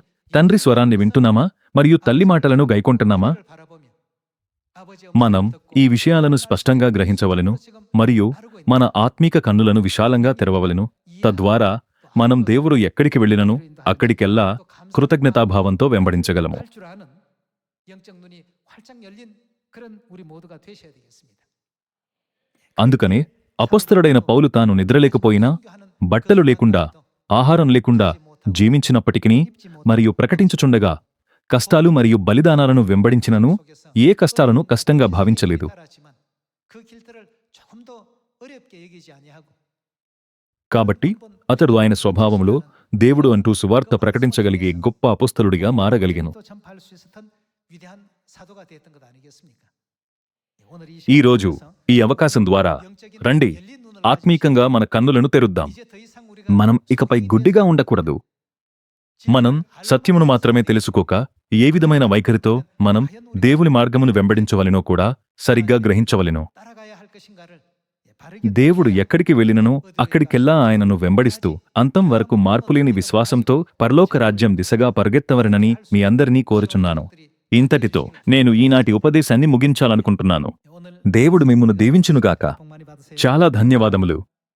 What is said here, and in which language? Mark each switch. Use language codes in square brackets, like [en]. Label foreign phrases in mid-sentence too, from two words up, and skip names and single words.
[te] తండ్రి స్వరాన్ని వింటున్నామా? మరియు తల్లి మాటలను గైకొంటున్నామా? మనం ఈ విషయాలను స్పష్టంగా గ్రహించవలెను మరియు మన ఆత్మీక కన్నులను విశాలంగా తెరవవలెను. తద్వారా మనం దేవుడు ఎక్కడికి వెళ్ళినను అక్కడికెల్లా కృతజ్ఞతాభావంతో వెంబడించగలము. [ko] 할 줄 아는 영적 눈이 활짝 열린 그런 우리 모두가 되셔야 되겠습니다. [te] అందుకనే అపొస్తలుడైన పౌలు తాను నిద్రలేకపోయినా, బట్టలు లేకుండా, ఆహారం లేకుండా జీవించినప్పటికీ మరియు ప్రకటించుచుండగా కష్టాలు మరియు బలిదానాలను వెంబడించినను ఏ కష్టాలను కష్టంగా భావించలేదు. [ko] 알았지만 그 길들을 조금 더 어렵게 여기지 아니하고 [te] కాబట్టి అతడు ఆయన స్వభావంలో దేవుడు అంటూ సువార్త ప్రకటించగలిగే గొప్ప అపొస్తలుడిగా మారగలిగెను. [ko] 또 전파할 수 있었던 위대한 사도가 되었던 것 아니겠습니까? 오늘 [te] ఈ రోజు ఈ అవకాశం ద్వారా రండి, ఆత్మీకంగా మన కన్నులను తెరుద్దాం. [ko] 이제 더 이상 우리가 [te] మనం ఇకపై గుడ్డిగా ఉండకూడదు. మనం సత్యమును మాత్రమే తెలుసుకోక ఏ విధమైన వైఖరితో మనం దేవుని మార్గమును వెంబడించవలెనో కూడా సరిగ్గా గ్రహించవలెను. [ko] 따라가야 할 것인가를 바르게 [te] దేవుడు ఎక్కడికి వెళ్ళిననో అక్కడికెల్లా ఆయనను వెంబడిస్తూ అంతం వరకు మార్పులేని విశ్వాసంతో పరలోక రాజ్యం దిశగా పరుగెత్తవరనని మీ అందరినీ కోరుచున్నాను. ఇంతటితో నేను ఈనాటి ఉపదేశాన్ని ముగించాలనుకుంటున్నాను. [ko] 오늘 [te] దేవుడు మిమ్మును దీవించునుగాక. [ko] 복 많이 받으세요. [te] చాలా ధన్యవాదములు.